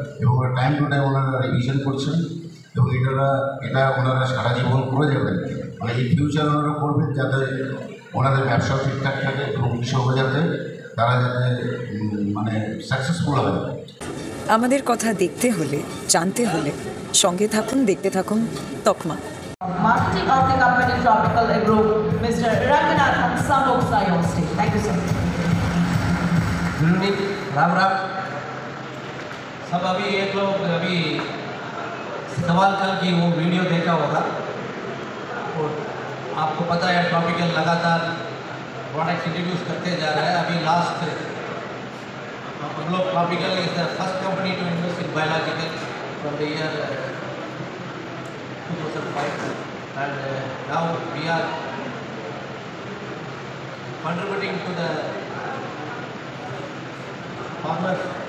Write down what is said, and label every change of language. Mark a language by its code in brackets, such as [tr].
[bn] এবং time to time ওনারা revision করছেন এবং এটা ওনারা সারা জীবন করে যাবেন। মানে এই ফিউচার ওনারা করবেন যাতে ওনাদের ব্যবসাও ঠিকঠাক থাকে এবং কৃষকরা যাতে তারা যাতে মানে সাকসেসফুল হয়। আমাদের কথা দেখতে হলে, জানতে হলে সঙ্গে থাকুন, দেখতে থাকুন তকমা। [en] Marketing of the company Tropical Agro, Mr. Ranganathan Samboksai on stage. Thank you, sir. [hi] Good evening, Ram Ram सब। अभी एक लोग अभी सवाल कल की वो वीडियो देखा होगा, और आपको पता है ट्रॉपिकल लगातार प्रोडक्ट इंट्रोड्यूस करते जा रहा है। अभी लास्ट हम लोग [en] Tropical is the first company to invest in biological from the year 2005 and now we are contributing to the farmers